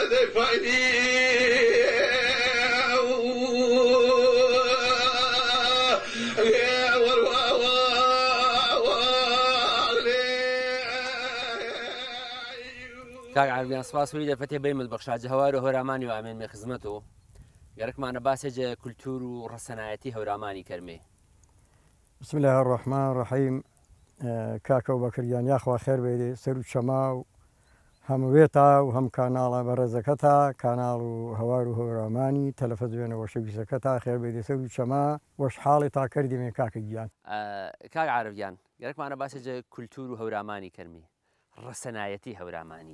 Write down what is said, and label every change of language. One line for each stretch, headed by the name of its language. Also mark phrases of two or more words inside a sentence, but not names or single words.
Gurani: کاک عربیان سپاس وری دەفەتێ بەیمت بەخشاجە هەوار و هەورامانی و ئامێن مێ خزمەتەوە گەرەکمانە باسێجە کولتور و ڕەسەنایەتی هەورامانی کەرمێ.
Arabic: بسم الله الرحمن الرحیم.
Gurani: کاکە و بەکریان یاخوا خێر بێ سەر و چەما و هەموێتە و هەم کاناڵە بەڕێزەکەتە کاناڵ و هەوار و هەورامانی تەلەفەزیۆنەوە شەویستەکەتە خێر بێ سەر و چەما وەش حاڵی تا کردیمێ کاکە گیان. کاک عربیان گەرەکمانە باسێجە کولتور و هەورامانی کەرمێ ڕەسەنایەتی هەورامانی.